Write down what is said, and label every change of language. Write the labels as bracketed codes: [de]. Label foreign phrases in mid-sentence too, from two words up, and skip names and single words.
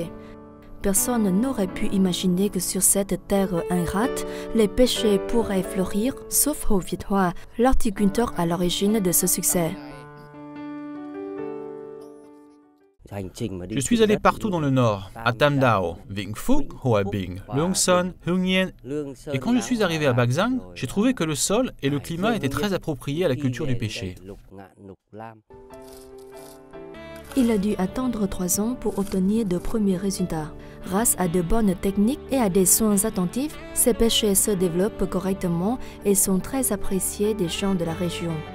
[fr] Personne n'aurait pu imaginer que sur cette terre ingrate, les pêchers pourraient fleurir, sauf Hồ Việt Hoa, l'horticulteur à l'origine de ce succès. Je suis allé partout dans le nord, à Tam Dao, Vĩnh Phúc, Hoa Binh, Luang Son, Hưng Yên. Et quand je suis arrivé à Bắc Giang, j'ai trouvé que le sol et le climat étaient très appropriés à la culture du pêcher. Il a dû attendre 3 ans pour obtenir de premiers résultats. Grâce à de bonnes techniques et à des soins attentifs, ces pêchers se développent correctement et sont très appréciés des gens de la région.